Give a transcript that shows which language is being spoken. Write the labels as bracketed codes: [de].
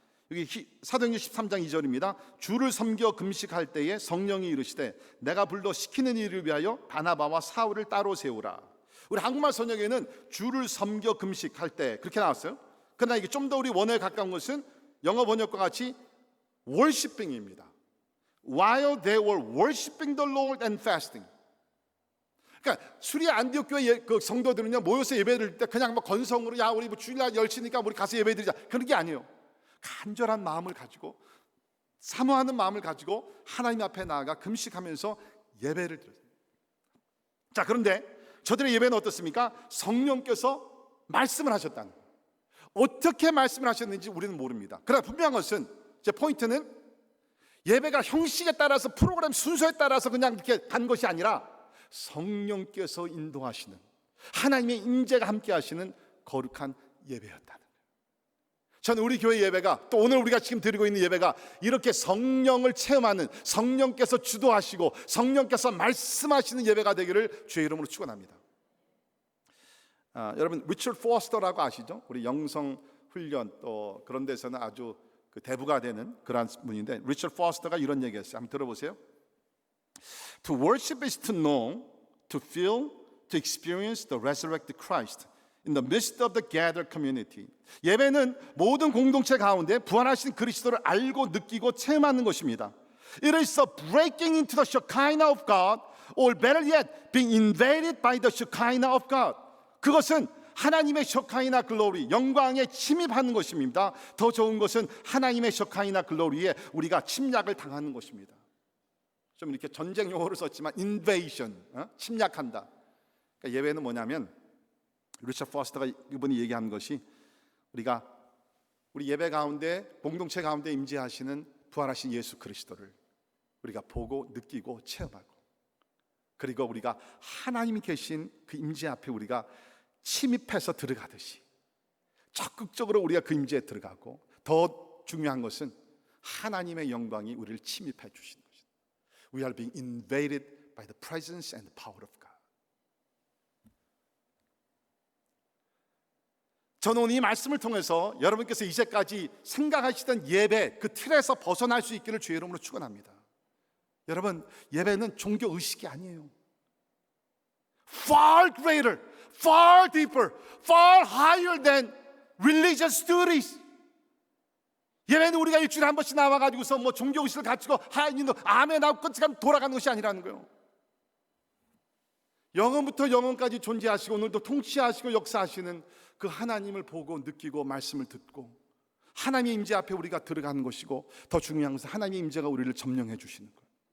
[ko] 여기 사도행전 13장 2절입니다. 주를 섬겨 금식할 때에 성령이 이르시되 내가 불러 시키는 일을 위하여 바나바와 사울을 따로 세우라. 우리 한국말 번역에는 주를 섬겨 금식할 때 그렇게 나왔어요. 그러나 이게 좀 더 우리 원어에 가까운 것은 영어 번역과 같이 worshiping입니다. [en] While they were worshiping the Lord and fasting. [ko] 그러니까 수리아 안디옥 교회 그 성도들은요 모여서 예배드릴 때 그냥 뭐 건성으로 야 우리 뭐 주일날 열시니까 우리 가서 예배드리자 그런 게 아니에요. 간절한 마음을 가지고 사모하는 마음을 가지고 하나님 앞에 나아가 금식하면서 예배를 드려요. 자, 그런데 저들의 예배는 어떻습니까? 성령께서 말씀을 하셨다는 거예요. 어떻게 말씀을 하셨는지 우리는 모릅니다. 그러나 분명한 것은 제 포인트는 예배가 형식에 따라서 프로그램 순서에 따라서 그냥 이렇게 간 것이 아니라 성령께서 인도하시는 하나님의 임재가 함께 하시는 거룩한 예배였다는 거예요. 저는 우리 교회 예배가 또 오늘 우리가 지금 드리고 있는 예배가 이렇게 성령을 체험하는 성령께서 주도하시고 성령께서 말씀하시는 예배가 되기를 주의 이름으로 축원합니다. 여러분 리처드 포스터라고 아시죠? 우리 영성 훈련 또 그런 데서는 아주 그 대부가 되는 그런 분인데 리처드 포스터가 이런 얘기했어요. 한번 들어보세요. [en] To worship is to know, to feel, to experience the resurrected Christ in the midst of the gathered community. [ko] 예배는 모든 공동체 가운데 부활하신 그리스도를 알고 느끼고 체험하는 것입니다. [en] It is a breaking into the Shekinah of God, or better yet, being invaded by the Shekinah of God. [ko] 그것은 하나님의 셔카이나 글로리, 영광에 침입하는 것입니다. 더 좋은 것은 하나님의 셔카이나 글로리에 우리가 침략을 당하는 것입니다. 좀 이렇게 전쟁 용어를 썼지만 invasion, 침략한다. 그러니까 예배는 뭐냐면 리처드 포스터가 이분이 얘기한 것이 우리가 우리 예배 가운데 공동체 가운데 임재하시는 부활하신 예수 그리스도를 우리가 보고 느끼고 체험하고 그리고 우리가 하나님이 계신 그 임재 앞에 우리가 침입해서 들어가듯이 적극적으로 우리가 그 임재에 들어가고 더 중요한 것은 하나님의 영광이 우리를 침입해 주시는 것입니다. [en] We are being invaded by the presence and the power of God. [ko] 저는 오늘 이 말씀을 통해서 여러분께서 이제까지 생각하시던 예배 그 틀에서 벗어날 수 있기를 주의 이름으로 축원합니다. 여러분 예배는 종교 의식이 아니에요. [en] Far greater, far deeper, far higher than religious duties. [ko] 예배는 우리가 일주일에 한 번씩 나와가지고서 뭐 종교 의식을 갖추고 하나님도 아멘 하고 끝까지 돌아가는 것이 아니라는 거예요. 영원부터 영원까지 존재하시고 오늘도 통치하시고 역사하시는 그 하나님을 보고 느끼고 말씀을 듣고 하나님의 임재 앞에 우리가 들어가는 것이고 더 중요한 것은 하나님의 임재가 우리를 점령해 주시는 거예요.